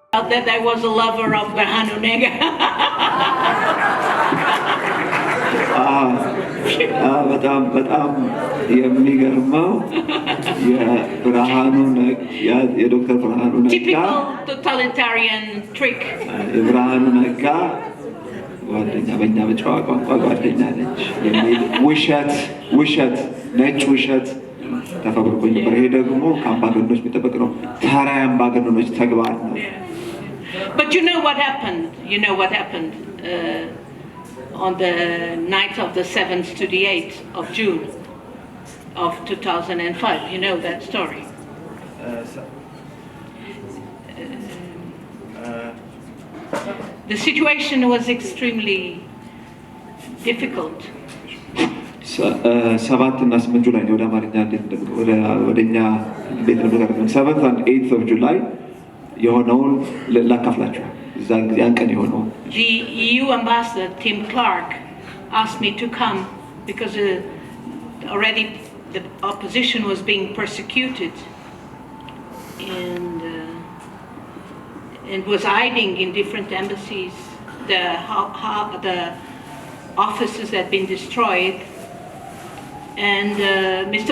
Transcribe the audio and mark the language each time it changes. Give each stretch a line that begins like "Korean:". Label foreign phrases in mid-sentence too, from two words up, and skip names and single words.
English: that I was a lover of Birhanu Nega.
Amharic: በጣም የሚገርመው የብርሃኑ የዶክተር ብርሃኑ ነጋ
English: typical totalitarian trick.
Amharic: የብርሃኑ ነጋ ጓደኛ በእኛ በጨዋ ቋንቋ ጓደኛ ነች የሚል ውሸት ነጭ ውሸት ተፈብርኮ ነበር። ይሄ ደግሞ ከአምባገነኖች የሚጠበቅ ነው። ተራ አምባገነኖች ተግባር ነው።
English: But you know what happened on the night of the 7th to the 8th of June of 2005. You know that story. The situation was extremely difficult.
Amharic: 7 እና 8 ጁላይ ነው ወደ አማርኛ ወደኛ ቤት ነገር
English: 7th and 8th of July
Amharic: የሆነውን ላካፍላችሁ ያን ቀን የሆነው
English: The EU ambassador Tim Clark asked me to come because already the opposition was being persecuted and was hiding in different embassies. The offices had been destroyed, and Mr.